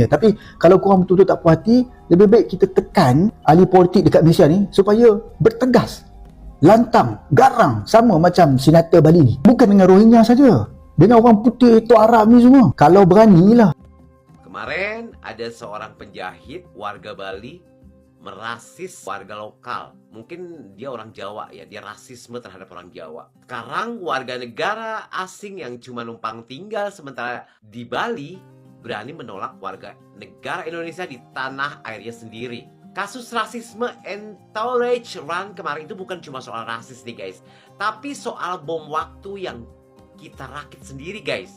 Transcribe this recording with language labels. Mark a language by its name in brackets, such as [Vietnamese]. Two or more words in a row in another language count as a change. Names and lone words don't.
[Malay] Tapi kalau korang betul-betul tak puas hati, lebih baik kita tekan ahli politik dekat Malaysia ni supaya bertegas, lantang, garang, sama macam senator Bali ni. Bukan dengan Rohingya saja, dengan orang putih itu Arab ni semua. Kalau beranilah. [Indonesian] Kemarin ada seorang penjahit warga Bali merasis warga lokal. Mungkin dia orang Jawa ya, dia rasisme terhadap orang Jawa. Sekarang warga negara asing yang cuma numpang tinggal sementara di Bali berani menolak warga negara Indonesia di tanah airnya sendiri. Kasus rasisme Entourage Run kemarin itu bukan cuma soal rasis nih guys, tapi soal bom waktu yang kita rakit sendiri guys.